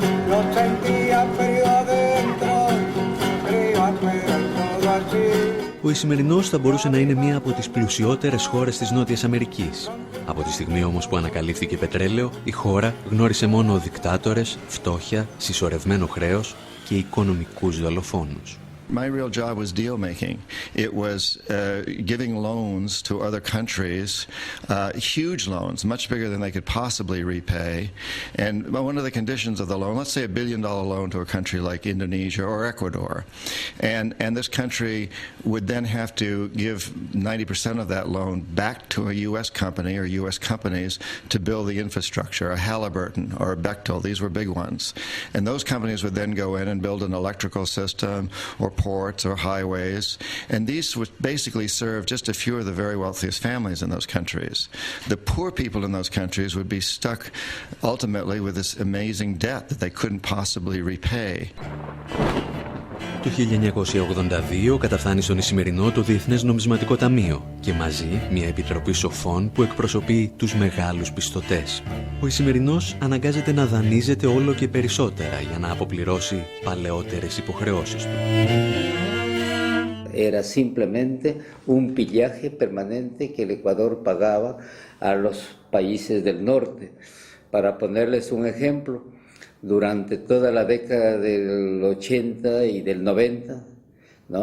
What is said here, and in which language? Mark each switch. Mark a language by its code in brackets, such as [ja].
[es] Lo sentía frío adentro, frío afuera y todo así. [el] Ο Ισημερινός θα μπορούσε να είναι μία από τις πλουσιότερες χώρες της Νότιας Αμερικής. Από τη στιγμή όμως που ανακαλύφθηκε πετρέλαιο, η χώρα γνώρισε μόνο δικτάτορες, φτώχεια, συσσωρευμένο χρέος και οικονομικούς δολοφόνους. [en] My real job was deal making. It was giving loans to other countries, huge loans, much bigger than they could possibly repay. And one of the conditions of the loan, let's say $1 billion loan to a country like Indonesia or Ecuador, and this country would then have to give 90% of that loan back to a U.S. company or U.S. companies to build the infrastructure, a Halliburton or a Bechtel. These were big ones. And those companies would then go in and build an electrical system or ports or highways, and these would basically serve just a few of the very wealthiest families in those countries. The poor people in those countries would be stuck ultimately with this amazing debt that they couldn't possibly repay. [el] Το 1982 καταφθάνει στον Ισημερινό το Διεθνές Νομισματικό Ταμείο και μαζί μια επιτροπή σοφών που εκπροσωπεί τους μεγάλους πιστωτές. Ο Ισημερινός αναγκάζεται να δανείζεται όλο και περισσότερα για να αποπληρώσει παλαιότερες υποχρεώσεις του. [es] Era simplemente un pillaje permanente que el Ecuador pagaba a los países del norte. Para ponerles un ejemplo, durante toda la década del 80 y del 90, ¿no?